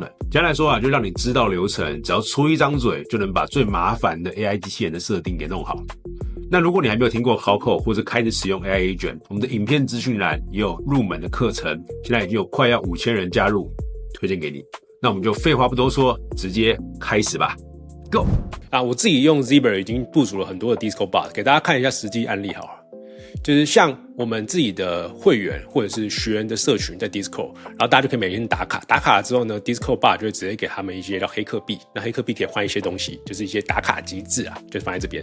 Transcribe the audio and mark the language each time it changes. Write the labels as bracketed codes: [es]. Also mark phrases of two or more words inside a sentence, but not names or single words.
[zh] 簡單來說就讓你知道流程，只要出一張嘴就能把最麻煩的 AI 機器人的設定給弄好。那如果你還沒有聽過 Cloudcode 或者開始使用 [en] AI Agent， [zh] 我們的影片資訊欄也有入門的課程，現在已經有快要5000人加入，推薦給你。那我們就廢話不多說，直接開始吧 ，Go！我自己用 Zebra 已經部署了很多的 Discord Bot， 給大家看一下實際案例好了。就是像我們自己的會員或者是學員的社群在 Discord， 然後大家就可以每天打卡，打卡了之後呢 ，Discord Bot 就會直接給他們一些叫黑客幣，那黑客幣可以換一些東西，就是一些打卡機制啊，就放在這邊。